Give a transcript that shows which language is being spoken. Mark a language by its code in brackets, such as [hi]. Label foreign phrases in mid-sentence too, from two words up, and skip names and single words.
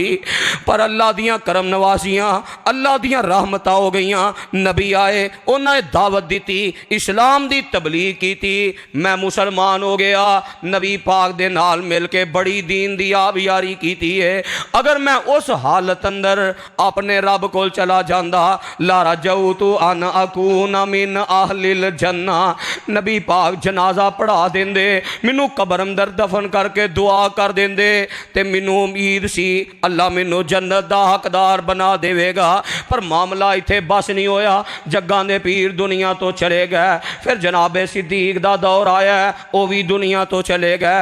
[pa] پر اللہ دیاں کرم نوازیاں، اللہ دیاں رحمتاں ہو گئیاں. نبی آئے، انہاں دعوت دتی، اسلام دی تبلیغ کی سی، میں مسلمان ہو گیا. نبی پاک دے نال مل کے بڑی دین دی آبیاری کی سی ہے. اگر میں اس حالت اندر اپنے رب کول چلا جاندا [ar] لرجوت أن أكون من أهل الجنة, [pa] نبی پاک جنازہ پڑھا دیندے، مینوں قبر اندر دفن کر کے دعا کر دیندے، تے مینوں امید سی اللہ مینوں جنت دا حقدار بنا دیوے گا. پر معاملہ ایتھے بس نہیں ہویا، جگاں دے پیر دنیا توں چلے گئے. فیر جنابِ صدیق دا دور آیا، او بھی دنیا توں چلے گئے.